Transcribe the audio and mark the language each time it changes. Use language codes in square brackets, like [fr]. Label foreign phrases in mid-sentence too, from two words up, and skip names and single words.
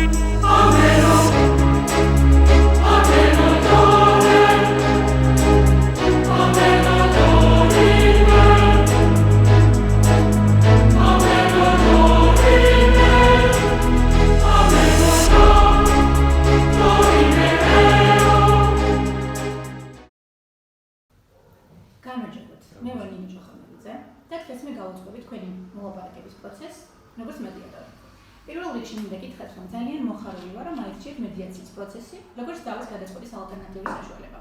[ka] Ameno, ameno dore, ameno dorime, ameno dorime, ameno dorime eo. გამარჯობათ. მე ვარ ნინო ჭოხამელიძე და დღეს მე გავუწყობი თქვენი მოლაპარაკების პროცესს, როგორც მედიატორი. პირველ რიგში მინდა გითხრათ, რომ ძალიან მოხარული ვარ, რომ აირჩიეთ მედიაციის პროცესი, როგორც დავის გადაწყვეტის ალტერნატიული საშუალება.